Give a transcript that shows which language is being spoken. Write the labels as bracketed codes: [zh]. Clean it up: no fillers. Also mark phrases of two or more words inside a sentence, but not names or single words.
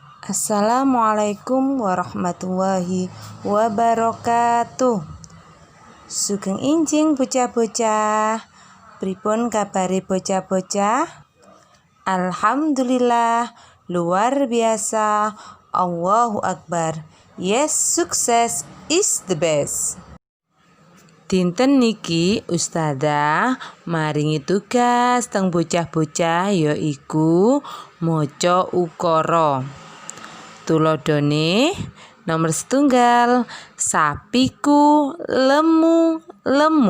[ar] Assalamualaikum warahmatullahi wabarakatuh. [jv] Sugeng injing bocah-bocah. Pripun kabare bocah-bocah? Alhamdulillah, [id] luar biasa. [ar] Allahu Akbar. [en] Yes, sukses is the best. [jv] Dinten niki Ustadzah maringi tugas teng bocah-bocah yaiku maca ukara. Tulodone nomor 1, sapiku lemu-lemu.